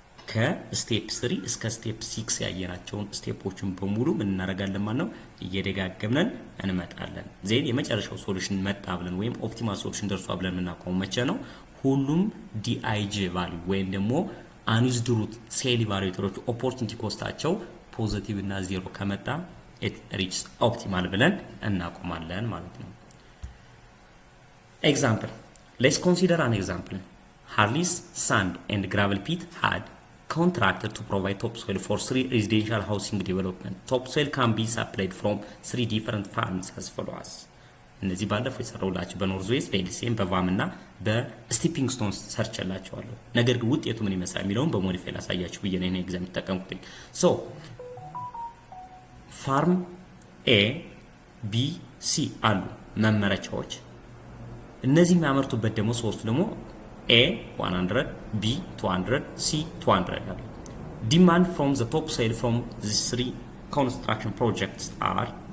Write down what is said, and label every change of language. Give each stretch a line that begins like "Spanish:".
Amharic: ከስቴፕ 3 እስከ ስቴፕ 6 ያየናቸውን ስቴፖችን በሙሉ ምን እናደርጋለን ማለት ነው እየደጋገምነን እንመጣለን። ዜን የመጨረሻው ሶሉሽን መጣ ብለን ወይም ኦፕቲማል ሶሉሽን ደርሷ ብለን እናቆም መቼ ነው ሁሉም ዲአይጂ ቫልዩ ወይም ደግሞ አንዩዝድ ሩት ሴል ቫሪዬተሮች ኦፖርቹኒቲ ኮስታቸው ፖዚቲቭ እና 0 ከመጣ
English: it reaches optimal
Amharic: ብለን እናቆማለን ማለት ነው።
English: example let's consider an example. Harley's sand and gravel pit had contracted to provide topsoil for 3 residential housing development. Topsoil can be supplied from 3 different farms as follows.
Amharic: እነዚህ ባለፈው የሰራውላችሁ በኖርዝ ዌስት በኤልሲኤም በቫም እና በስቲፒንግ ስቶንስ ሰርች ያላችኋለሁ። ነገር ግን ውጤቱ ምን ይመስላል የሚለውን በሞዲፋይ ላሳያችሁ ብዬ ነው ኤግዛም ተጠቀምኩኝ። ሶ ፋርም ኤ ቢ ሲ አሉ መመረቻዎች። እነዚህ የሚያመርቱበት ደግሞ ሶስቱ ደግሞ ኤ 100 ቢ 200 ሲ 200 አሉ።
English: ዲማንድ ፍሮም ዘ ቶፕ ሶይል ፍሮም these 3 construction projects are